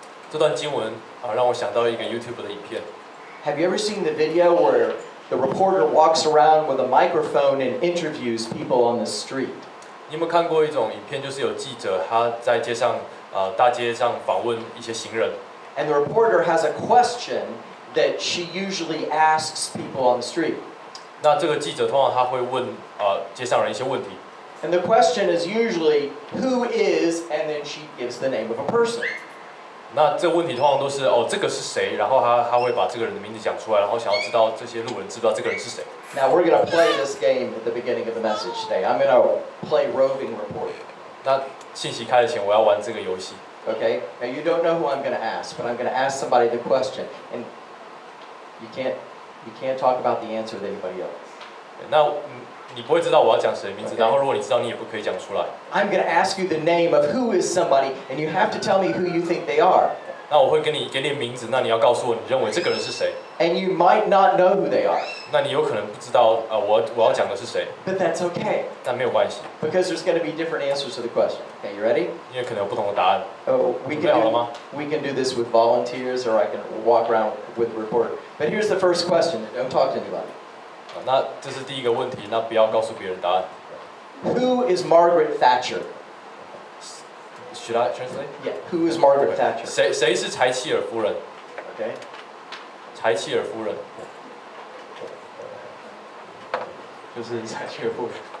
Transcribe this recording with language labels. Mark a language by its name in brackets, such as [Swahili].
[Chinese] 这段经文让我想到一个 YouTube 的影片。 [English] Have you ever seen the video where the reporter walks around with a microphone and interviews people on the street. [Chinese] 你有没有看过一种影片，就是有记者他在街上大街上访问一些行人， [English] And the reporter has a question that she usually asks people on the street. [Chinese] 那这个记者通常他会问街上人一些问题， [English] And the question is usually, who is, and then she gives the name of a person. [Chinese] 那这个问题通常都是这个是谁，然后他会把这个人的名字讲出来，然后想要知道这些路人知不知道这个人是谁。 [English] Now we're going to play this game at the beginning of the message today. I'm going to play roving reporter. [Chinese] 那信息开之前，我要玩这个游戏。 [English] Okay? Now you don't know who I'm going to ask, but I'm going to ask somebody the question, and you can't talk about the answer with anybody else. [Chinese] 那你不会知道我要讲谁的名字， 然后如果你知道，你也不可以讲出来。 [English] I'm going to ask you the name of who is somebody, and you have to tell me who you think they are. [Chinese] 那我会给你名字，那你要告诉我你认为这个人是谁。 [English] And you might not know who they are, [Chinese] 那你有可能不知道我要讲的是谁， [English] but that's okay, [Chinese] 但没有关系， [English] because there's going to be different answers to the question. Okay, you ready? [Chinese] 因为可能有不同的答案。 [English] Oh, we [Chinese] 准备好了吗？ [English] can do this with volunteers, or I can walk around with a reporter. But here's the first question. Don't talk to anybody. [Chinese] 那这是第一个问题，那不要告诉别人答案。 [English] Who is Margaret Thatcher? Should I translate? Yeah. Who is Margaret Thatcher? [Chinese] 谁是柴契尔夫人？ [English] Okay. [Chinese] 柴契尔夫人就是柴契尔夫人。